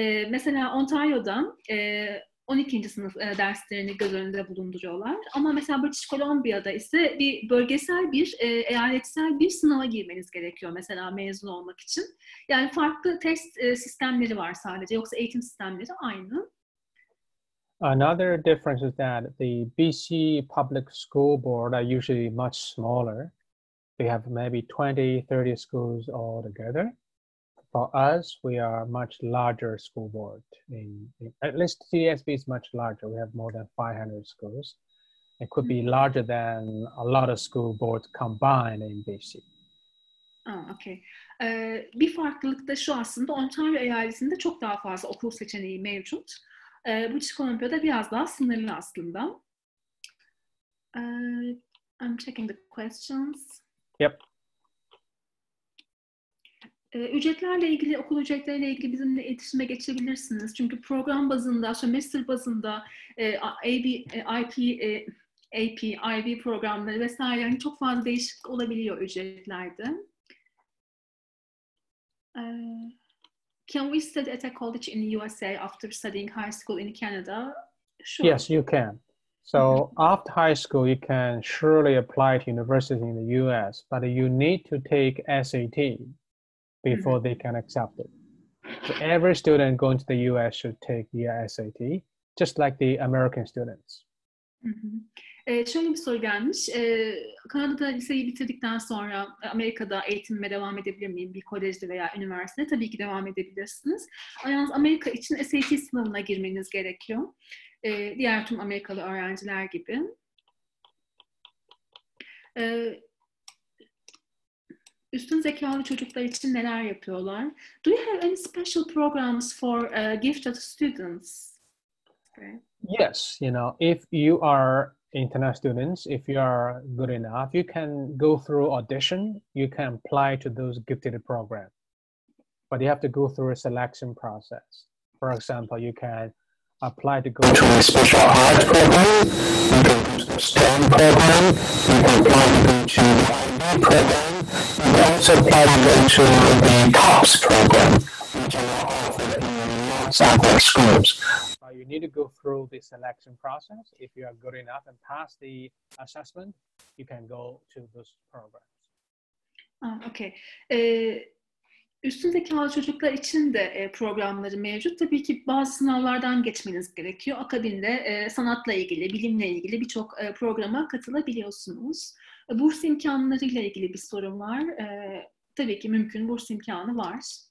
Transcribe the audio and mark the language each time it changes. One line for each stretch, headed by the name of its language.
Turkish: Mesela Ontario'da 12. sınıf derslerini göz önünde bulunduruyorlar. Ama mesela British Columbia'da ise bir bölgesel bir, eyaletsel bir sınava girmeniz gerekiyor mesela mezun olmak için. Yani farklı test sistemleri var sadece. Yoksa eğitim sistemleri aynı.
English: Another difference is that the BC public school board are usually much smaller. They have maybe 20-30 schools all together. For us, we are much larger school board. At least TSB is much larger. We have more than 500 schools. It could be larger than a lot of school boards combined in BC. Okay.
Turkish: Bir farklılık da şu aslında, Ontario eyaletinde çok daha fazla okul seçeneği mevcut. British Columbia'da biraz daha sınırlı aslında.
English: I'm checking the questions. Yep.
Turkish: Ücretlerle ilgili, okul ücretleriyle ilgili bizimle iletişime geçebilirsiniz. Çünkü program bazında, semester bazında AP, IB programları vesaire yani çok fazla değişiklik olabiliyor ücretlerde.
English: Can we study at a college in the USA after studying high school in Canada? Sure. Yes, you can. So after high school, you can surely apply to university in the US, but you need to take SAT before they can accept it. So every student going to the US should take the SAT, just like the American students.
Turkish: Şöyle bir soru gelmiş. Kanada'da liseyi bitirdikten sonra Amerika'da eğitimime devam edebilir miyim? Bir kolejde veya üniversitede tabii ki devam edebilirsiniz. Yalnız Amerika için SAT sınavına girmeniz gerekiyor. Diğer tüm Amerikalı öğrenciler gibi. Üstün zekalı çocuklar için neler yapıyorlar?
English: Do you have any special programs for gifted students? Okay. Yes, you know, if you are international students, if you are good enough, you can go through audition, you can apply to those gifted programs. But you have to go through a selection process. For example, you can apply to go to a special art program, you can go to the STEM program, you can apply to go to the IB program, you can also apply to go to the TOPS program, which are not offered in lots of other schools. You need to go through the selection process. If you are good enough and pass the assessment, you can go to those programs. Okay.
Turkish: Üstün zekalı çocuklar için de programları mevcut. Tabii ki bazı sınavlardan geçmeniz gerekiyor. Akabinde sanatla ilgili, bilimle ilgili birçok programa katılabiliyorsunuz. Burs imkanlarıyla ilgili bir sorun var. Tabii ki mümkün burs imkanı var.